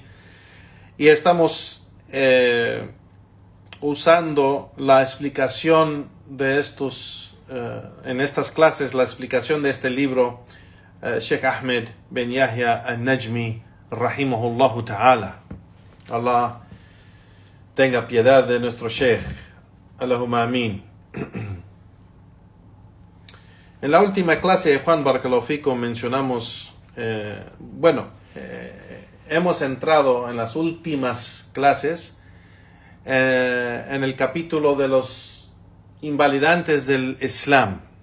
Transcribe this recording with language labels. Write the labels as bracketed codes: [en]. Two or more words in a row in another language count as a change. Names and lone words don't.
[es] Y estamos usando la explicación de estos, en estas clases, la explicación de este libro, [ar] Sheikh Ahmed bin Yahya al-Najmi, رحمه الله تعالى. [es] Allah tenga piedad de nuestro Sheikh. [ar] اللهم آمين. [es] En la última clase de Juan [ar] بارك الله فيكم [es] mencionamos, hemos entrado en las últimas clases en el capítulo de los invalidantes del Islam.